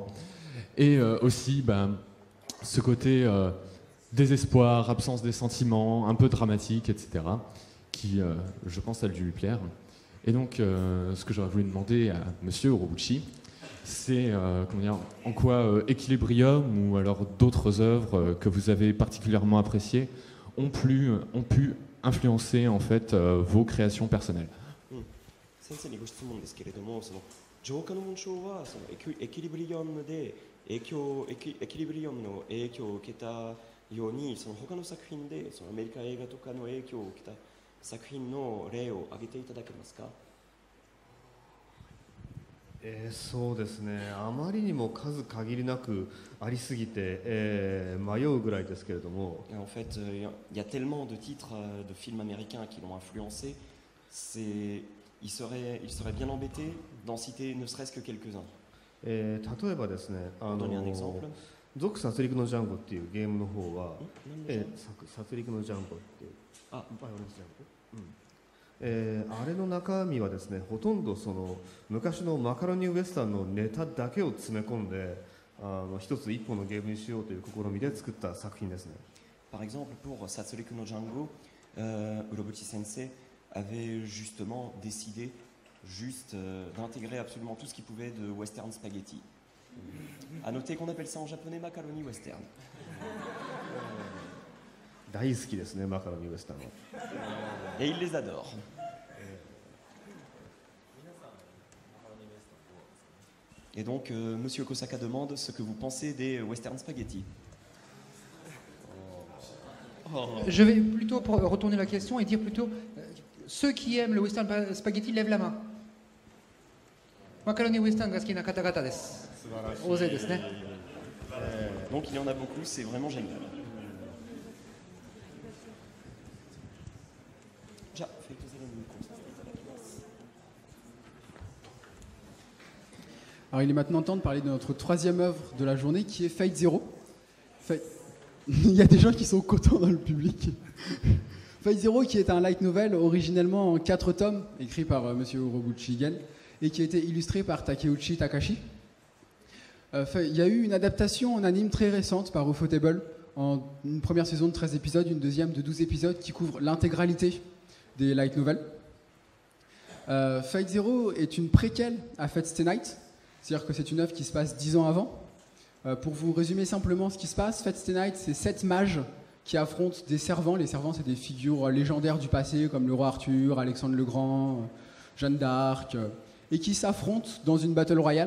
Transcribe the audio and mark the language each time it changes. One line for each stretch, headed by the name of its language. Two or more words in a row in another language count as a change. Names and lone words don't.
French: Et aussi, ce côté désespoir, absence des sentiments, un peu dramatique, etc., qui, je pense, a dû lui plaire. Et donc, ce que j'aurais voulu demander à Monsieur Urobuchi, c'est en quoi Equilibrium ou alors d'autres œuvres que vous avez particulièrement appréciées ont pu influencer en fait vos créations personnelles.
Japanese: 先生にご質問ですけれども、浄化の紋章はエキリブリオムでエキリブリオムの影響を受けたように、他の作品でアメリカ映画とかの影響を受けた作品の例を挙げていただけますか？そうですね、あまりにも数限りなくありすぎて、迷うぐらいですけれども、
French: Et en fait, il y a tellement de titres de films américains qui l'ont influencé, il serait bien embêté d'en citer ne serait-ce que quelques-uns.
Japanese: 例えばですね、
French: Pour donner un exemple.
Japanese: 続殺戮のジャンゴっていうゲームの方は、
French: Même
Japanese: 殺戮のジャンゴっていう、 Ah, バイオレンスジャンゴ、あれの中身はですね、ほとんどその昔のマカロニウエスタンのネタだけを詰め込んで、一つ一本のゲームにしようという試みで作った作品ですね。
French: par exemple, pour Satsureku no Jango, Urobuchi Sensei avait justement décidé d'intégrer absolument tout ce qu'il pouvait de western spaghetti. À noter qu'on appelle ça en japonais
Japanese: マカロニウエスタン. 大好きですね、マカロニウエスタンは。
French: Et il les adore. Et donc, Monsieur Kosaka demande ce que vous pensez des western spaghetti. Je vais plutôt retourner la question et dire plutôt ceux qui aiment le western spaghetti lèvent la main.
Japanese: マカロニウエスタンが好きな方々です. Osez desu ne.
French: Donc, il y en a beaucoup, c'est vraiment génial. Alors il est maintenant temps de parler de notre troisième œuvre de la journée qui est Fate Zero. Il y a des gens qui sont contents dans le public. Fate Zero qui est un
English: light novel
French: originellement en 4 tomes écrit par Monsieur Urobuchi Higen et qui a été illustré par Takeuchi Takashi. Il y a eu une adaptation en anime très récente par Ufotable en une première saison de 13 épisodes, une deuxième de 12 épisodes qui couvre l'intégralité des
English: light novels.
French: Fate Zero est une préquelle à Fate Stay Night. C'est-à-dire que c'est une œuvre qui se passe 10 ans avant. Pour vous résumer simplement ce qui se passe, Fate Stay Night, c'est 7 mages qui affrontent des servants. Les servants, c'est des figures légendaires du passé, comme le roi Arthur, Alexandre le Grand, Jeanne d'Arc, et qui s'affrontent dans une
English: battle royale.